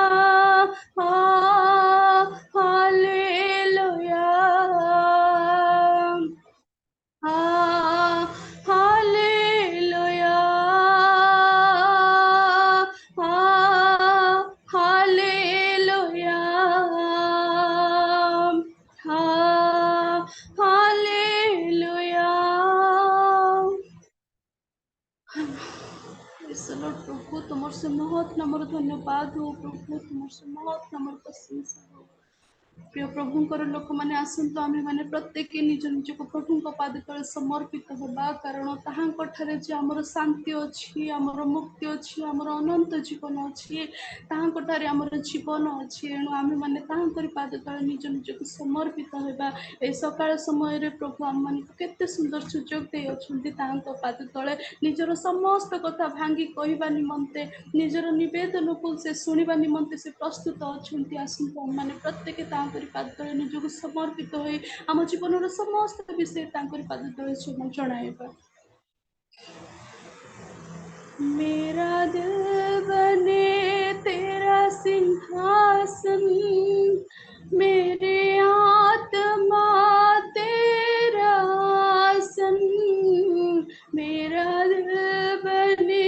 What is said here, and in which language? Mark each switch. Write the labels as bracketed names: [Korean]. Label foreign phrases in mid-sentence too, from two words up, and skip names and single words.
[Hindi] हालेलुया, हालेलुया, हालेलुया, हालेलुया। प्रभु तुमर से बहुत नम्र धन्यवाद हो, प्रभु तुमर से बहुत नम्र प्रशंसा हो। [Odia] प्रिय प्रभुଙ୍କର ଲୋକମାନେ ଆସନ୍ତୁ, ଆମେମାନେ ପ୍ରତ୍ୟେକ ନିଜ ନିଜକୁ ପ୍ରଭୁଙ୍କ ପାଦ ତଳେ ସମର୍ପିତ ହେବା, କାରଣ ତାହାଙ୍କଠାରେ ଯେ ଆମର ଶାନ୍ତି ଅଛି, ଆମର ମୁକ୍ତି ଅଛି, ଆମର ଅନନ୍ତ ଜୀବନ ଅଛି, ତାହାଙ୍କଠାରେ ଆମର ଜୀବନ ଅଛି। ଏଣୁ ଆମେମାନେ ତାହାଙ୍କରି ପାଦ ତଳେ ନିଜ ନିଜକୁ ସମର୍ପିତ ହେବା। ଏହି ସକାଳ ସମୟରେ ପ୍ରଭୁ ଆମମାନଙ୍କୁ କେତେ ସୁନ୍ଦର ସୁଯୋଗ ଦେଇଅଛନ୍ତି, ତାହାଙ୍କ ପାଦ ତଳେ ନିଜର ସମସ୍ତ କଥା ଭାଙ୍ଗି କହିବା ନିମନ୍ତେ, ନିଜର ନିବେଦନକୁ ସେ ଶୁଣିବା ନିମନ୍ତେ ସେ ପ୍ରସ୍ତୁତ ଅଛନ୍ତି। ଆସନ୍ତୁ ଆମମାନେ ପ୍ରତ୍ୟେକ ତାଙ୍କରି ପାଦ ତଳେ ନିଜକୁ ସମର୍ପିତ ହୋଇ ଆମ ଜୀବନର ସମସ୍ତ ବିଷୟ ତାଙ୍କରି ପାଦ ତଳେ ଜଣାଇବା। [Hindi] मेरा दिल बने तेरा सिंहासन, मेरे आत्मा तेरा आसन, मेरा दिल बने